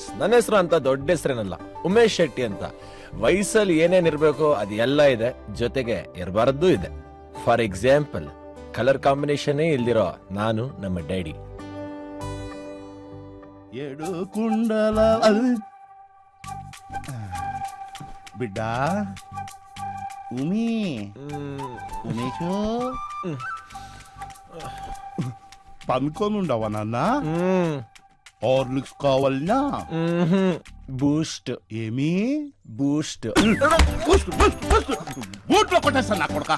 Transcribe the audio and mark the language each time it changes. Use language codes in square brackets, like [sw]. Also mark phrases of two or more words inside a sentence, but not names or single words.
[kn] ನನ್ನ ಹೆಸರು ಅಂತ ದೊಡ್ಡ ಹೆಸರೇನಲ್ಲ, ಉಮೇಶ್ ಶೆಟ್ಟಿ ಅಂತ. ವಯಸ್ಸಲ್ಲಿ ಏನೇನ್ ಇರ್ಬೇಕು ಅದು ಎಲ್ಲ ಇದೆ, ಜೊತೆಗೆ ಇರಬಾರದ್ದು ಇದೆ. [en] for example, color combination [kn] ಇಲ್ದಿರೋ ನಾನು ನಮ್ಮ ಡ್ಯಾಡಿ. [te] ఎడు కుండల బిడ్డ ఉమేషు పనుకోనుండవా నాన్న? హార్లిక్స్ కావాలనా? బూస్ట్. ఏమి బూస్ట్? బూట్లో కొట్టేస్తాను నా కొడుక.